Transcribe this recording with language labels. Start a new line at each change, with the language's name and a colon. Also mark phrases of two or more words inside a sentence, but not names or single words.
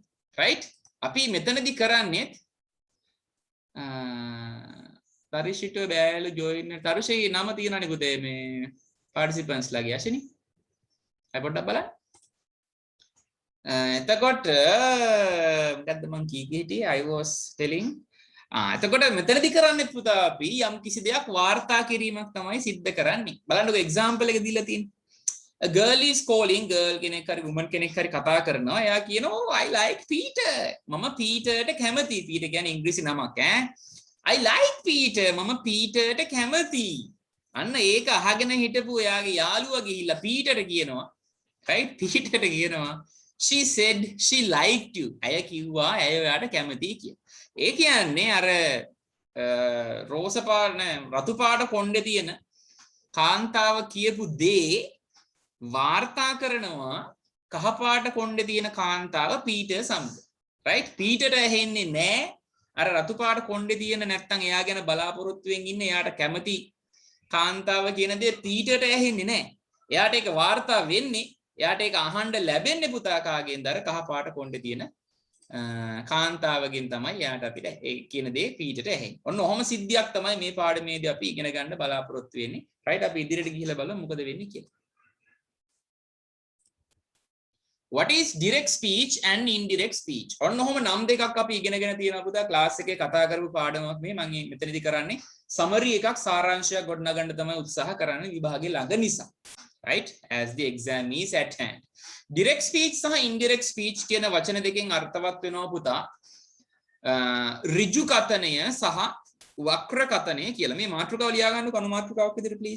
Sinhala: right? අපි මෙතනදී කරන්නේ තරිෂිට බෑලු ජොයින් තරුෂේ නම තියෙනවනේ පුතේ මේ participants ලගේ අශනි අය පොඩ්ඩක් බලන්න එතකොට මොකද්ද මං කීකේ හිටියේ
English: I was telling
Sinhala: එතකොට මෙතනදී කරන්නේ පුතා අපි යම් කිසි දෙයක් වාර්තා කිරීමක් තමයි සිද්ධ කරන්නේ බලන්නකෝ එක්සැම්පල් එක දීලා තියෙන්නේ
English: a girl is
Sinhala: calling girl කෙනෙක් හරි woman කෙනෙක් හරි කතා කරනවා එයා කියනවා
English: I like Peter
Sinhala: මම පීටර්ට කැමතියි පීටර් කියන්නේ ඉංග්‍රීසි නමක්
English: I like Peter
Sinhala: මම පීටර්ට කැමතියි අන්න ඒක අහගෙන හිටපු එයාගේ යාළුවා ගිහිල්ලා පීටර්ට කියනවා right පීටර්ට කියනවා
English: she said she liked you
Sinhala: අය කිව්වා ඇය ඔයාට කැමතියි කියලා ඒ කියන්නේ අර රෝස පාට රතු පාට කොණ්ඩේ තියෙන කාන්තාව කියපු දේ වාර්තා කරනවා කහපාට කොණ්ඩේ තියෙන කාන්තාව පීටර් සමග right පීටර්ට ඇහෙන්නේ නැහැ අර රතු පාට කොණ්ඩේ තියෙන නැත්තම් එයා ගැන බලාපොරොත්තුෙන් ඉන්න එයාට කැමති කාන්තාව කියන දේ පීටර්ට ඇහෙන්නේ නැහැ එයාට ඒක වාර්තා වෙන්නේ එයාට ඒක අහන්න ලැබෙන්නේ පුතා කාගෙන්ද අර කහපාට කොණ්ඩේ තියෙන කාන්තාවගෙන් තමයි එයාට අපිට ඒ කියන දේ පීටර්ට ඇහෙන්නේ ඔන්න ඔහොම සිද්ධියක් තමයි මේ පාඩමේදී අපි ඉගෙන ගන්න බලාපොරොත්තු වෙන්නේ right අපි ඉදිරියට ගිහිල්ලා බලමු මොකද වෙන්නේ කියලා
English: What is direct speech and indirect speech?
Sinhala: ඔන්න ඔහොම නම් දෙකක් අපි ඉගෙනගෙන තියෙනවා පුතා ක්ලාස් එකේ කතා කරපු පාඩමක් මේ මම මෙතනදී කරන්නේ summary එකක් සාරාංශයක් ගොඩනගන්න තමයි උත්සාහ කරන්නේ විභාගේ ළඟ නිසා.
English: Right? As the exam is at hand. Direct speech සහ indirect speech
Sinhala: කියන වචන දෙකෙන් අර්ථවත් වෙනවා පුතා. ඍජු කතනය සහ වක්‍ර කතනය කියලා. මේ මාතෘකාව ලියා ගන්නකො අනු මාතෘකාවක් විදිහට please.